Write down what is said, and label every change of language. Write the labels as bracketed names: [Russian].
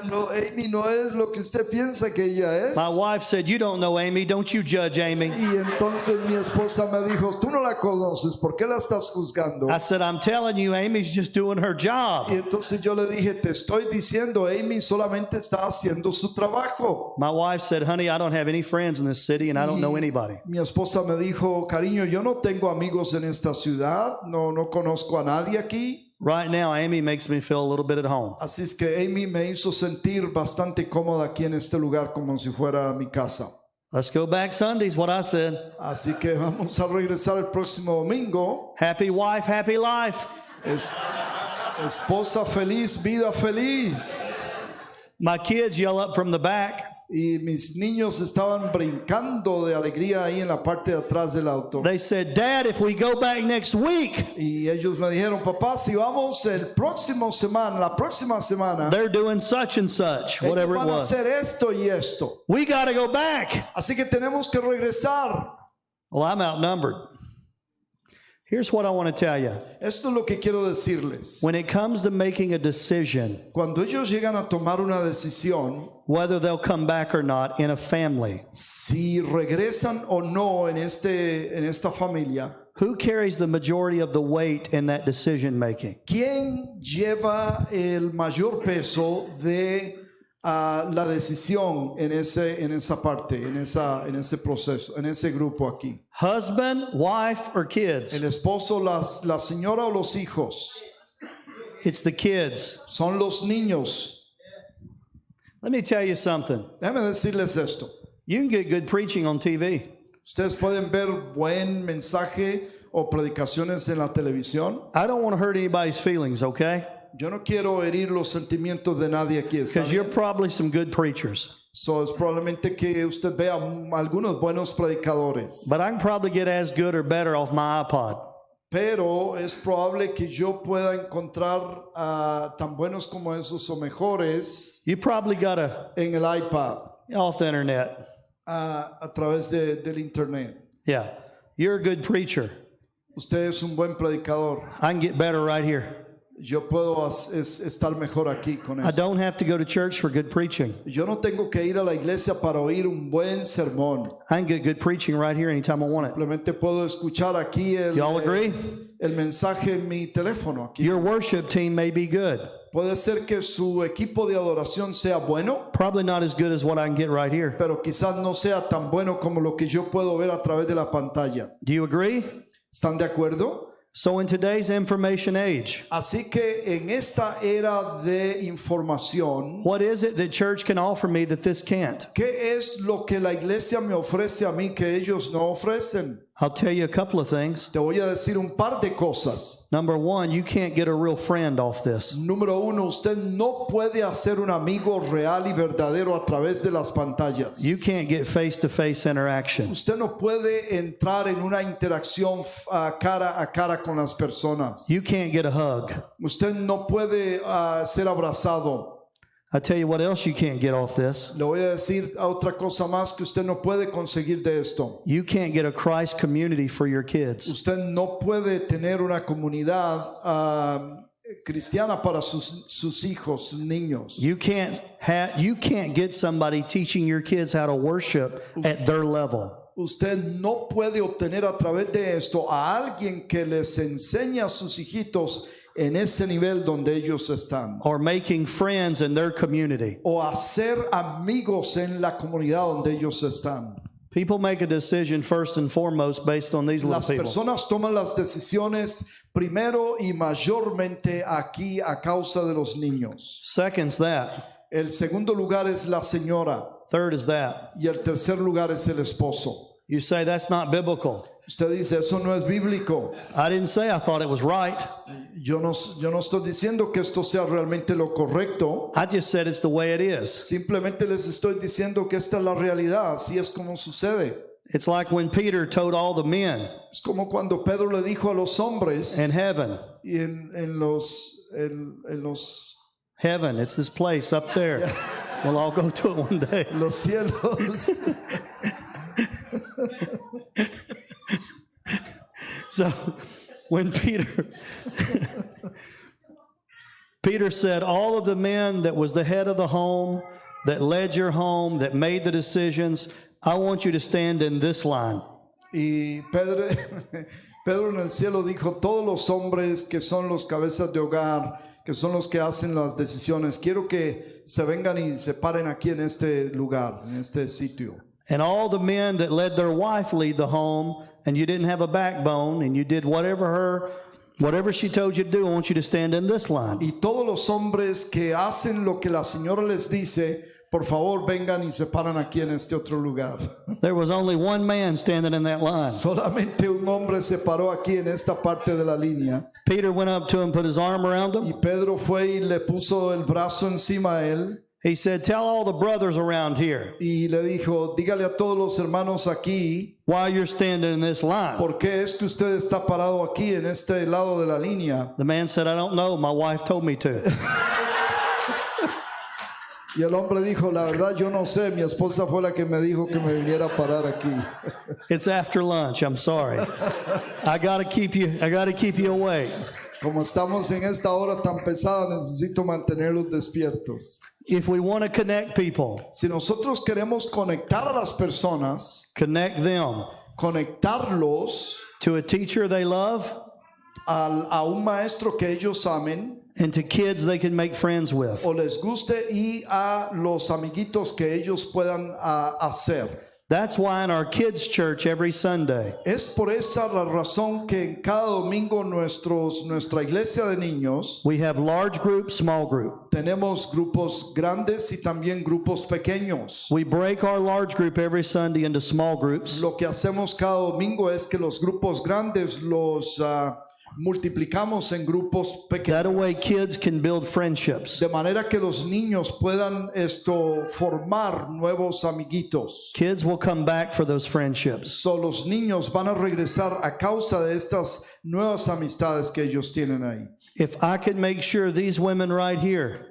[Spanish] Amy no es lo que usted piensa que ella es. [English] My wife said, you don't know Amy, don't you judge Amy. [Spanish] Y entonces mi esposa me dijo, tú no la conoces, ¿por qué la estás juzgando? [English] I said, I'm telling you, Amy's just doing her job. [Spanish] Y entonces yo le dije, te estoy diciendo, Amy solamente está haciendo su trabajo. [English] My wife said, honey, I don't have any friends in this city and I don't know anybody. [Spanish] Mi esposa me dijo, cariño, yo no tengo amigos en esta ciudad, no conozco a nadie aquí. [English] Right now, Amy makes me feel a little bit at home. [Spanish] Así es que Amy me hizo sentir bastante cómoda aquí en este lugar como si fuera mi casa. [English] Let's go back Sundays, what I said. [Spanish] Así que vamos a regresar el próximo domingo. [English] Happy wife, happy life. [Spanish] Esposa feliz, vida feliz. [English] My kids yell up from the back. [Spanish] Y mis niños estaban brincando de alegría ahí en la parte de atrás del auto. [English] They said, Dad, if we go back next week, [Spanish] Y ellos me dijeron, papá, si vamos la próxima semana, [English] they're doing such and such, whatever [Spanish] ellos [English] it [Spanish] van a [English] was. [Spanish] hacer esto y esto. [English] We got to go back. [Spanish] Así que tenemos que regresar. [English] Well, I'm outnumbered. Here's what I want to tell you. [Spanish] Esto es lo que quiero decirles. [English] When it comes to making a decision, [Spanish] Cuando ellos llegan a tomar una decisión, [English] whether they'll come back or not in a family, [Spanish] si regresan o no en esta familia, [English] who carries the majority of the weight in that decision making? [Spanish] ¿quién lleva el mayor peso de la decisión en esa parte, en ese proceso, en ese grupo aquí? [English] Husband, wife, or kids? [Spanish] ¿El esposo, la señora o los hijos? [English] It's the kids. [Spanish] Son los niños. [English] Let me tell you something. [Spanish] Déjame decirles esto. [English] You can get good preaching on TV. [Spanish] Ustedes pueden ver buen mensaje o predicaciones en la televisión. [English] I don't want to hurt anybody's feelings, okay? [Spanish] Yo no quiero herir los sentimientos de nadie aquí. ¿Está [English] Because you're [Spanish] bien? [English] probably some good preachers. [Spanish] So, es probablemente que usted vea algunos buenos predicadores. [English] But I can probably get as good or better off my iPod. [Spanish] Pero es probable que yo pueda encontrar tan buenos como esos o mejores [English] You probably got [Spanish] en el iPad, [English] off the internet. [Spanish] a través del internet. [English] Yeah. You're a good preacher. [Spanish] Usted es un buen predicador. [English] I can get better right here. [Spanish] Yo puedo estar mejor aquí con [English] I [Spanish] eso. [English] don't have to go to church for good preaching. [Spanish] Yo no tengo que ir a la iglesia para oír un buen sermón. [English] I can get good preaching right here anytime I want it. [Spanish] Simplemente puedo escuchar aquí [English] Y'all agree? [Spanish] el mensaje en mi teléfono. Aquí. [English] Your worship team may be good. [Spanish] Puede ser que su equipo de adoración sea bueno, [English] Probably not as good as what I can get right here. [Spanish] pero quizás no sea tan bueno como lo que yo puedo ver a través de la pantalla. [English] Do you agree? [Spanish] ¿Están de acuerdo? [English] So in today's information age, [Spanish] Así que en esta era de información, [English] what is it that church can offer me that this can't? [Spanish] ¿qué es lo que la iglesia me ofrece a mí que ellos no ofrecen? [English] I'll tell you a couple of things. [Spanish] Te voy a decir un par de cosas. [English] Number one, you can't get a real friend off this. [Spanish] Número uno, usted no puede hacer un amigo real y verdadero a través de las pantallas. [English] You can't get face-to-face interaction. [Spanish] Usted no puede entrar en una interacción cara a cara con las personas. [English] You can't get a hug. [Spanish] Usted no puede ser abrazado. [English] I tell you what else you can't get off this. [Spanish] Le voy a decir a otra cosa más que usted no puede conseguir de esto. [English] You can't get a Christ community for your kids. [Spanish] Usted no puede tener una comunidad cristiana para sus hijos, sus niños. [English] You can't get somebody teaching your kids how to worship at their level. [Spanish] Usted no puede obtener a través de esto a alguien que les enseñe a sus hijitos en ese nivel donde ellos están. [English] Or making friends in their community. [Spanish] O hacer amigos en la comunidad donde ellos están. [English] People make a decision first and foremost based on these little [Spanish] Las [English] people. [Spanish] personas toman las decisiones primero y mayormente aquí a causa de los niños. [English] Second's that. [Spanish] El segundo lugar es la señora [English] Third is that. [Spanish] y el tercer lugar es el esposo. [English] You say that's not biblical. [Spanish] Usted dice, eso no es bíblico. [English] I didn't say I thought it was right. [Spanish] Yo no estoy diciendo que esto sea realmente lo correcto. [English] I just said it's the way it is. [Spanish] Simplemente les estoy diciendo que esta es la realidad, así es como sucede. [English] It's like when Peter told all the men [Spanish] Es como cuando Pedro le dijo a los hombres [English] in heaven, [Spanish] y en los [English] heaven, it's this place up there. We'll all go to it one day. [Spanish] los cielos. [English] So when Peter said, all of the men that was the head of the home, that led your home, that made the decisions, I want you to stand in this line. [Spanish] Y Pedro en el cielo dijo, todos los hombres que son los cabezas de hogar, que son los que hacen las decisiones, quiero que se vengan y se paren aquí en este lugar, en este sitio. [English] And all the men that let their wife lead the home, and you didn't have a backbone, and you did whatever she told you to do, I want you to stand in this line. [Spanish] Y todos los hombres que hacen lo que la señora les dice, por favor vengan y se paran aquí en este otro lugar. [English] There was only one man standing in that line. [Spanish] Solamente un hombre se paró aquí en esta parte de la línea. [English] Peter went up to him, put his arm around [Spanish] Y [English] him. [Spanish] Pedro fue y le puso el brazo encima a él. [English] He said, tell all the brothers around here [Spanish] Y le dijo, dígale a todos los hermanos aquí, [English] why you're standing in this line. [Spanish] ¿por qué es que usted está parado aquí en este lado de la línea? [English] The man said, I don't know. My wife told me to. [Spanish] Y el hombre dijo, la verdad yo no sé, mi esposa fue la que me dijo que me viniera a parar aquí. [English] It's after lunch. I'm sorry. I gotta keep you awake. [Spanish] Como estamos en esta hora tan pesada, necesito mantenerlos despiertos. [English] If we want to connect people, [Spanish] Si nosotros queremos conectar a las personas, [English] connect them [Spanish] conectarlos [English] to a teacher they love [Spanish] a un maestro que ellos amen [English] and to kids they can make friends with. [Spanish] o les guste y a los amiguitos que ellos puedan hacer. [English] That's why in our kids' church every Sunday, [Spanish] Es por esa la razón que en cada domingo nuestra iglesia de niños [English] we have large group, small group. [Spanish] tenemos grupos grandes y también grupos pequeños. [English] We break our large group every Sunday into small groups. [Spanish] Lo que hacemos cada domingo es que los grupos grandes los multiplicamos en grupos [English] That way [Spanish] pequeños. [English] kids can build friendships. [Spanish] De manera que los niños puedan formar nuevos amiguitos. [English] Kids will come back for those friendships. [Spanish] So, los niños van a regresar a causa de estas nuevas amistades que ellos tienen ahí. [English] If I could make sure these women right here